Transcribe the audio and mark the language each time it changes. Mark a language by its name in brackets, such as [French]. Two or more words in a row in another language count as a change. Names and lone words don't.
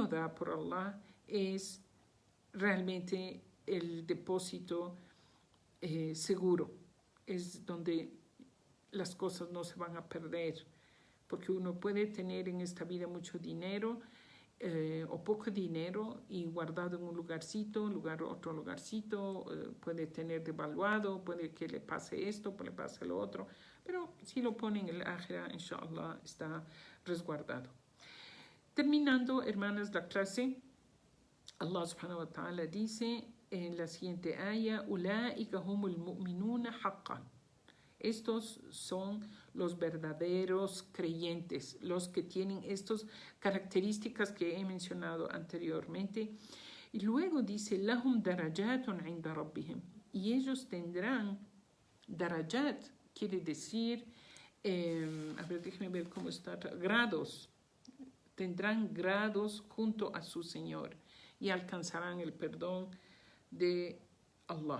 [Spanish] da por Allah es realmente el depósito seguro, es donde las cosas no se van a perder, porque uno puede tener en esta vida mucho dinero o poco dinero y guardado en un lugarcito, otro lugarcito, puede tener devaluado, puede que le pase esto, puede le pase lo otro, pero si lo pone en el Akhira, inshallah, está resguardado. Terminando, hermanas, la clase, Allah [Arabic] سبحانه وتعالى [Spanish] dice en la siguiente ayah, [Arabic] أولئك هم المؤمنون حقا. [Spanish] Estos son los verdaderos creyentes, los que tienen estas características que he mencionado anteriormente. Y luego dice, [Arabic] لهم درجات عند ربهم. [Spanish] Y ellos tendrán, darajat quiere decir, a ver, déjenme ver cómo está, grados. Tendrán grados junto a su Señor y alcanzarán el perdón de Allah.